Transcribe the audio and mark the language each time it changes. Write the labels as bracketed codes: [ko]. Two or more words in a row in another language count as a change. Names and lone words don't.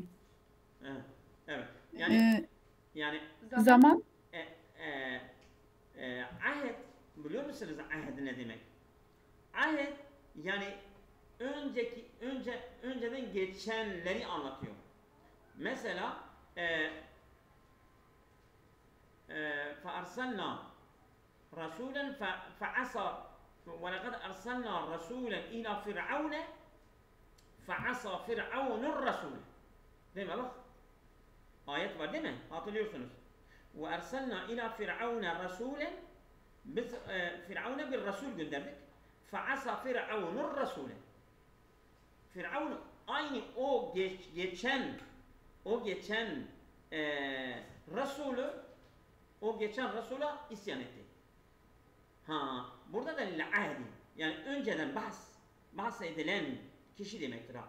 [tr] Evet. Yani Zaman ahed, biliyor musunuz ahed ne demek? Ahed yani önceden geçenleri anlatıyor. [ar] Mesela فأرسلنا رسولا فعصى ولقد أرسلنا رسولا إلى فرعون فعصى فرعون الرسول. [tr] Değil mi bak? Ayet var değil mi? Hatırlıyorsunuz. [ar] وأرسلنا إلى فرعون رسولا [tr] biz Firavun'a bir Resul gönderdik. [ar] فعصى فرعون الرسول. [tr] Firavun aynı o geçen Resul'a isyan etti. Burada da ahdi yani önceden bahsedilen kişi demektir ha.